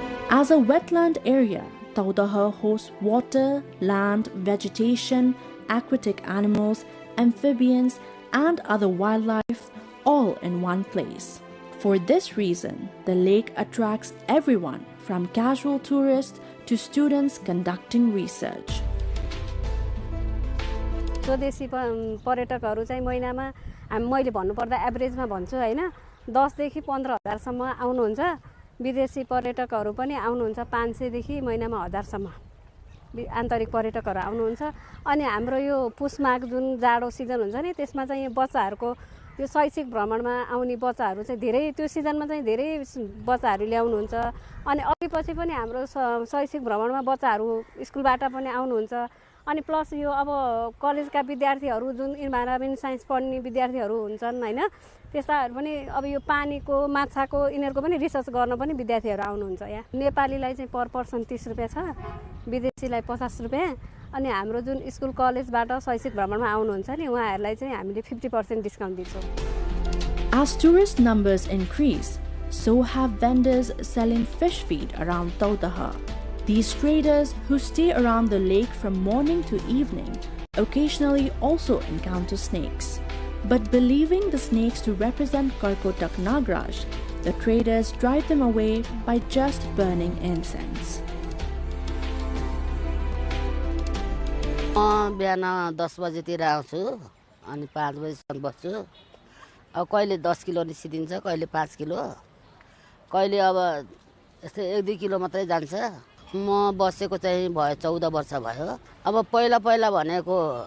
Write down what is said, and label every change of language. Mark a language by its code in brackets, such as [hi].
[en] As a wetland area, Taudaha hosts water, land, vegetation, aquatic animals, amphibians, and other wildlife all in one place. For this reason, the lake attracts everyone from casual tourists to students conducting research. [ne] स्वदेशी पर्यटकहरू चाहिँ महिनामा मैले भन्नुपर्दा एभरेजमा भन्छु हैन 10 देखि 15,000 सम्म आउनुहुन्छ विदेशी पर्यटकहरू पनि आउनुहुन्छ 500 देखि महिनामा 1000 सम्म आन्तरिक पर्यटकहरू आउनुहुन्छ अनि हाम्रो यो पुस माघ जुन जाडो सिजन हुन्छ नि त्यसमा चाहिँ बच्चाहरूको यो शैक्षिक भ्रमणमा आउने बच्चाहरू चाहिँ धेरै त्यो सिजनमा चाहिँ धेरै बच्चाहरू ल्याउनुहुन्छ अनि अघि पछि पनि हाम्रो शैक्षिक भ्रमणमा बच्चाहरू स्कुलबाट पनि आउनुहुन्छ अनि प्लस यो अब कलेजका विद्यार्थीहरू जुन इन्भाइरोमेन्ट साइन्स पढ्ने विद्यार्थीहरू हुन्छन् हैन त्यस्ताहरू पनि अब यो पानीको माछाको इनेरको पनि रिसर्च गर्न पनि विद्यार्थीहरू आउनुहुन्छ यहाँ नेपालीलाई चाहिँ पर पर्सन 30 रुपैयाँ छ विदेशीलाई 50 रुपैयाँ अनि हाम्रो जुन स्कुल कलेजबाट शैक्षिक भ्रमणमा आउनुहुन्छ नि उहाँहरूलाई चाहिँ हामीले 50% डिस्काउन्ट दिन्छौँ [en] As tourist numbers increase, so have vendors selling fish feed around Taudaha. These traders who stay around the lake from morning to evening occasionally also encounter snakes. But believing the snakes to represent Karkotak Nagraj, the traders drive them away by just burning incense. [ne] बिहान 10 बजेतिर आउँछु अनि 5 बजेसम्म बस्छु अब कहिले 10 kilo निस्किदिन्छ कहिले 5 kilo कहिले अब यस्तै 1-2 किलो मात्रै जान्छ म बसेको चाहिँ भयो 14 वर्ष भयो अब पहिला भनेको